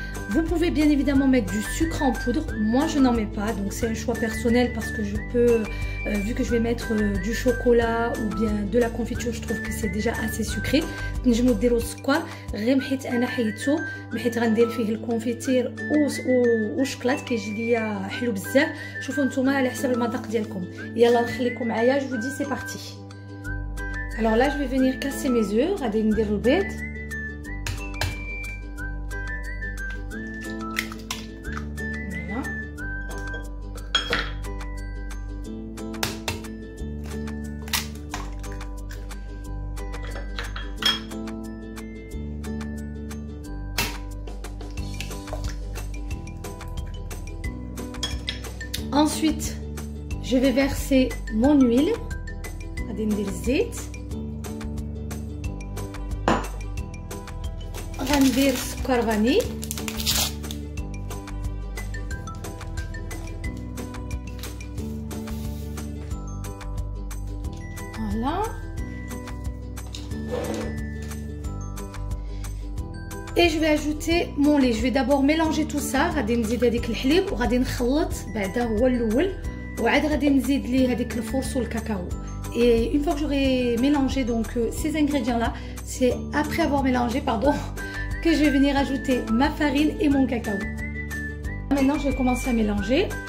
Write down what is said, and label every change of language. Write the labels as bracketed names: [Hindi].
[French] Vous pouvez bien évidemment mettre du sucre en poudre, moi je n'en mets pas, donc c'est un choix personnel parce que je peux, vu que je vais mettre du chocolat ou bien de la confiture, je trouve que c'est déjà assez sucré. [Arabic] نجمو ديروا السكر غير حيت انا حيدتو، حيت غندير فيه الكونفيتير وشكلاط كيجي ليا حلو بزاف. شوفوا نتوما على حسب المذاق ديالكم. يلا نخليكم معايا، [French] جو دي سي بارتي. Alors là je vais venir casser mes œufs، [Arabic] غادي ندير البيض. [French] Ensuite, je vais verser mon huile. [Arabic] غادي ندير الزيت، غندير سكر فاني، voilà. [French] Et je vais ajouter mon lait. Je vais d'abord mélanger tout ça. [Arabic] غادي نزيد هذيك الحليب وغادي نخلط بعدا هو الاول، وعاد غادي نزيد ليه هذيك الفورس والكاكاو. [French] Et une fois que j'aurai mélangé donc ces ingrédients là, c'est après avoir mélangé pardon que je vais venir ajouter ma farine et mon cacao. Maintenant je vais commencer à mélanger.